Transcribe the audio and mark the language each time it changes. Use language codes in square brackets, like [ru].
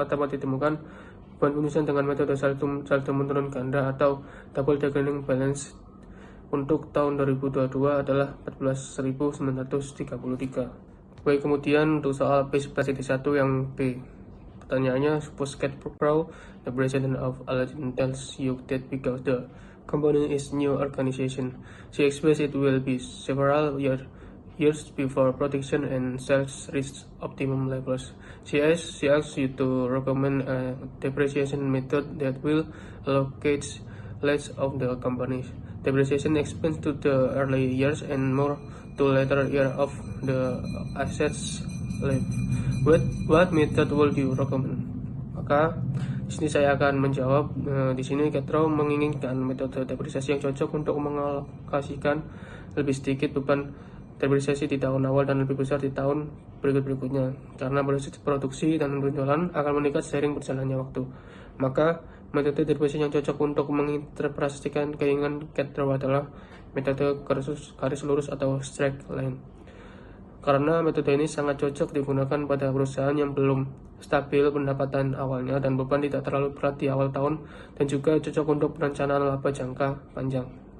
[id] Maka dapat ditemukan beban penyusunan dengan metode saldo menurun ganda atau double declining balance untuk tahun 2022 adalah 14.933. Baik, kemudian untuk soal B11.1 yang B. [en] Pertanyaannya, suppose Cat Pro, the president of Aladdin, tells you that because the company is new organization, she expects it will be several years before production and sales reach optimum levels. She asks you to recommend a depreciation method that will allocate less of the company's depreciation expense to the early years and more to later year of the assets life. What method would you recommend? [id] Maka di sini saya akan menjawab. Di sini Ketro menginginkan metode depresiasi yang cocok untuk mengalokasikan lebih sedikit beban depresiasi di tahun awal dan lebih besar di tahun berikutnya, karena produksi dan penjualan akan meningkat seiring berjalannya waktu. Maka metode depresiasi yang cocok untuk menginterpretasikan keinginan Ketro adalah metode garis lurus atau straight line, karena metode ini sangat cocok digunakan pada perusahaan yang belum stabil pendapatan awalnya dan beban tidak terlalu berat di awal tahun, dan juga cocok untuk perencanaan laba jangka panjang.